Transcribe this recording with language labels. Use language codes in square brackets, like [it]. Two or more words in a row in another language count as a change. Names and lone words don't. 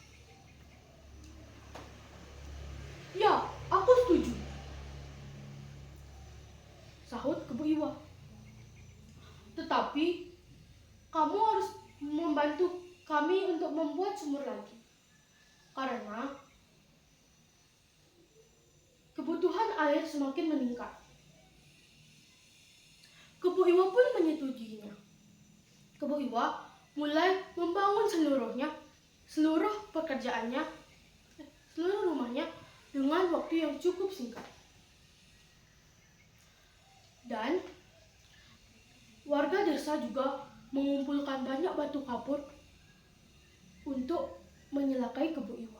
[id] Ya, aku setuju, sahut Kebo Iwa. Tetapi, kamu harus membantu kami untuk membuat sumur lagi. Karena kebutuhan air semakin meningkat. Kebo Iwa pun menyetujuinya. Kebo Iwa mulai membangun seluruh pekerjaannya, seluruh rumahnya dengan waktu yang cukup singkat. Dan warga desa juga mengumpulkan banyak batu kapur untuk menyelakai Kebo Iwa.